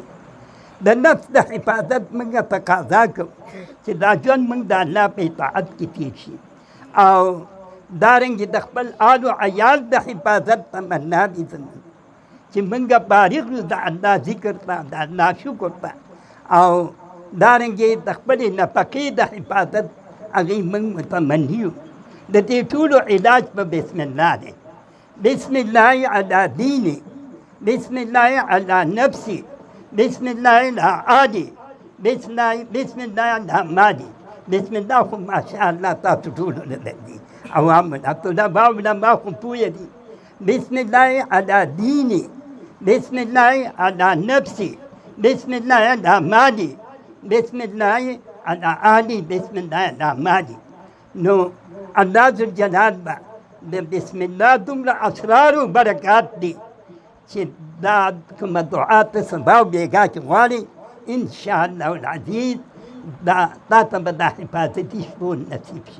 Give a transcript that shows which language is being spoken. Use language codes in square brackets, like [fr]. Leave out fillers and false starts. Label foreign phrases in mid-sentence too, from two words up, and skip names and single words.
[ps] د نفس د حفاظت موږ تقاضا کوو چې دا ژوند موږ د الله په اطاعت کې تېر شي، او دارنګې د خپل آل و عیال د حفاظت تمنا دي زموږ چې موږ فارغ یو د الله ذکر ته، د الله شکر ته، او دارنګې د خپلې نفقې د حفاظت هغې موږ متمني یو. د دې ټولو علاج په [ar] بسم الله [ps] دی. [ar] بسم الله علی دیني، بسم الله علی نفسي، بسم الله علی آلي، بسم الله علی مالي. [ps] بسم الله خو [ar] ماشاء الله [ps] تاسو ټولو له دي عوام طلباء علما خو پوه دي. [ar] بسم الله علی دیني، بسم الله علی نفسي، بسم الله علی مالي، بسم الله علی آلي، بسم الله علی مالي. [ps] نو الله ذوالجلال به د بسم الله دومره اسرار و برکات دي چې دا کومه دعا ته سبا او بېګا کې غواړې [ar] انشاءالله العزیز [ps] دا ته به دا حفاظتي شپون نصیب شي.